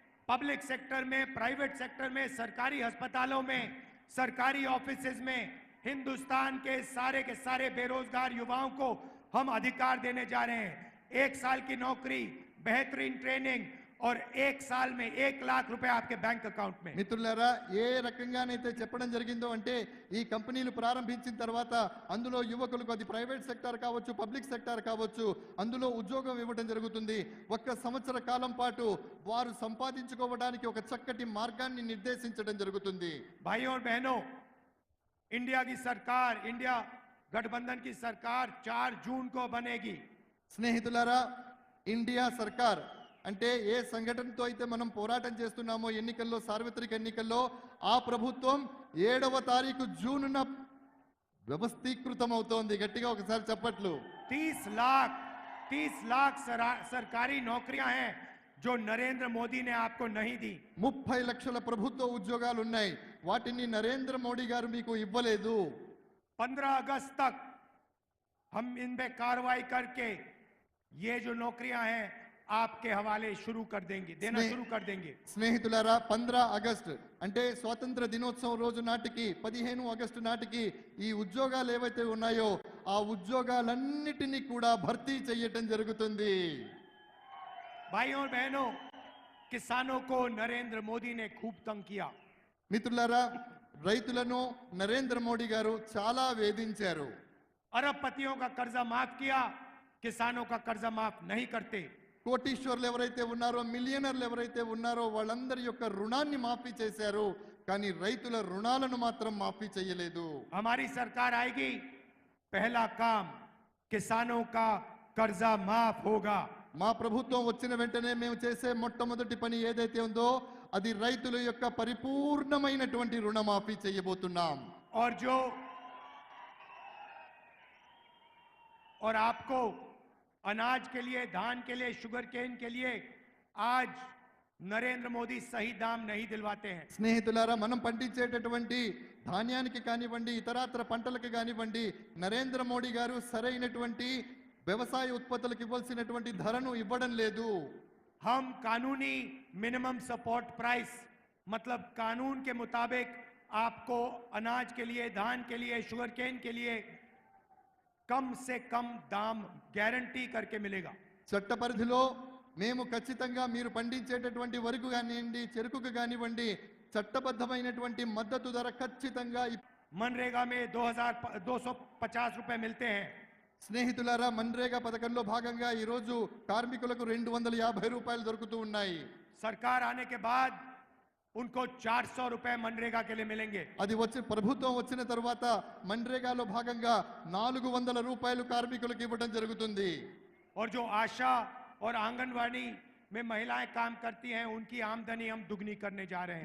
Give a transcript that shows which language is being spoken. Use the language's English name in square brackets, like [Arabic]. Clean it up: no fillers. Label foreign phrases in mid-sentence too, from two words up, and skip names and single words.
[English] public sector [Hindi] में, [English] private sector [Hindi] में, सरकारी अस्पतालों में, सरकारी ऑफिसेज में हिंदुस्तान के सारे बेरोजगार युवाओं को हम अधिकार देने जा रहे हैं। 1 साल की नौकरी, बेहतरीन ट्रेनिंग और 1 साल में 1 लाख रुपए आपके [English] bank account [Hindi] में। [Telugu] మిత్రులారా, ఏ రకంగానైతే చెప్పడం జరిగిందో అంటే ఈ కంపెనీలు ప్రారంభించిన తర్వాత అందులో యువకులకు, అది [English] private sector [Telugu] కావచ్చు, [English] public sector [Telugu] కావచ్చు, అందులో ఉద్యోగం ఇవ్వడం జరుగుతుంది. 1 సంవత్సర కాలం పాటు వారు సంపాదించుకోవడానికి ఒక చక్కటి మార్గాన్ని నిర్దేశించడం జరుగుతుంది. [Hindi] भाइयों और बहनों, इंडिया की सरकार, इंडिया गठबंधन की सरकार 4 जून को बनेगी। [Telugu] స్నేహితులారా, ఇండియా సర్కార్ అంటే ఏ సంఘటనతో అయితే మనం పోరాటం చేస్తున్నామో ఎన్నికల్లో, సార్వత్రిక ఎన్నికల్లో, ఆ ప్రభుత్వం 7వ తారీఖు జూన్న వ్యవస్థీకృతం అవుతోంది. గట్టిగా ఒకసారి చప్పట్లు. [Hindi] 30 लाख सरकारी नौकरियां हैं जो नरेंद्र मोदी ने आपको नहीं दी। [Telugu] 30 లక్షల ప్రభుత్వ ఉద్యోగాలు ఉన్నాయి, వాటిని నరేంద్ర మోడీ గారు మీకు ఇవ్వలేదు. [Hindi] 15 अगस्त तक हम इन पे कार्रवाई करके ये जो नौकरियां हैं आपके हवाले शुरू कर देंगे, देना शुरू कर देंगे। [Telugu] స్నేహితులారా, 15 ఆగస్టు అంటే స్వాతంత్ర దినోత్సవం రోజు నాటికి, 15 ఆగస్టు నాటికి ఈ ఉద్యోగాలు ఏవైతే ఉన్నాయో ఆ ఉద్యోగాలన్నిటినీ కూడా భర్తీ చేయటం జరుగుతుంది. [Hindi] भाइयों और बहनों, किसानों को नरेंद्र मोदी ने खूब तंग किया। [Telugu] మిత్రులారా, రైతులను నరేంద్ర మోడీ గారు చాలా వేధించారు. [Hindi] अरबपतियों का कर्जा माफ किया, किसानों का कर्जा माफ नहीं करते। [Telugu] కోటీశ్వర్లు ఎవరైతే ఉన్నారో, మిలియనర్లు ఎవరైతే ఉన్నారో వాళ్ళందరి యొక్క రుణాన్ని మాఫీ చేశారు, కానీ రైతుల రుణాలను మాత్రం మాఫీ చేయలేదు. [Hindi] हमारी सरकार आएगी, पहला काम किसानों का कर्जा माफ होगा। [Telugu] మా ప్రభుత్వం వచ్చిన వెంటనే మేము చేసే మొట్టమొదటి పని ఏదైతే ఉందో అది రైతుల యొక్క పరిపూర్ణమైనటువంటి రుణమాఫీ చేయబోతున్నాం. [Hindi] और आपको अनाज के लिए, धान के लिए, [English] sugar cane [Hindi] के लिए आज नरेंद्र मोदी सही दाम नहीं दिलवाते हैं। [Telugu] స్నేహితులారా, మనం పండించేటటువంటి ధాన్యానికి కానివ్వండి, ఇతరాత్ర పంటలకు కానివ్వండి, నరేంద్ర మోడీ గారు సరైనటువంటి వ్యవసాయ ఉత్పత్తులకు ఇవ్వాల్సినటువంటి ధరను ఇవ్వడం లేదు. [Hindi] हम कानूनी [English] minimum support price, [Hindi] मतलब कानून के मुताबिक आपको अनाज के लिए, धान के लिए, [English] sugar cane [Hindi] के लिए कम से कम दाम गारंटी करके मिलेगा। [Telugu] చట్ట పరిధిలో మేము ఖచ్చితంగా మీరు పండించేటటువంటి వరకు కానివ్వండి, చెరుకుకు కానివ్వండి, చట్టబద్ధమైనటువంటి మద్దతు ధర ఖచ్చితంగా. [Hindi] मनरेगा में 2250 रुपए मिलते हैं। [Telugu] స్నేహితులారా, మన్రేగా పథకంలో భాగంగా ఈ రోజు కార్మికులకు 250 రూపాయలు దొరుకుతూ ఉన్నాయి. [Hindi] सरकार आने के बाद उनको 400 रुपए मनरेगा के लिए मिलेंगे। [Telugu] అది వచ్చి ప్రభుత్వం వచ్చిన తర్వాత మన్రేగాలో భాగంగా 400 రూపాయలు కార్మికులకు ఇవ్వడం జరుగుతుంది. [Hindi] और जो आशा और आंगनवाड़ी में महिलाएं काम करती हैं उनकी आमदनी हम दुगनी करने जा रहे हैं।